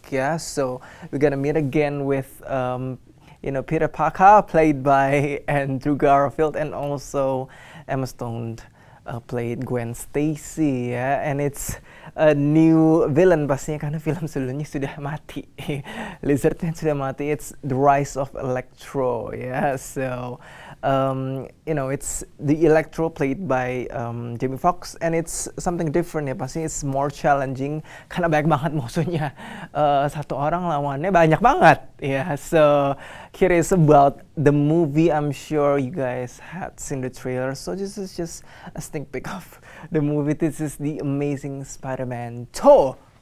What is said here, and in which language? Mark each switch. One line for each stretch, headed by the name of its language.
English: Yeah, so we're gonna meet again with Peter Parker, played by Andrew Garfield, and also Emma Stone played Gwen Stacy, ya, and it's a new villain
Indonesian: pastinya karena film sebelumnya sudah mati. Lizardnya sudah mati.
English: It's the rise of Electro, yeah. So it's the Electro played by Jamie Foxx, and it's something different ya.
Indonesian: Pasti
English: it's more challenging
Indonesian: karena banyak banget musuhnya. Satu orang lawannya banyak banget, ya. Yeah.
English: So curious about the movie. I'm sure you guys had seen the trailer. So this is just a sneak peek of the movie. This is The Amazing Spider-Man 2.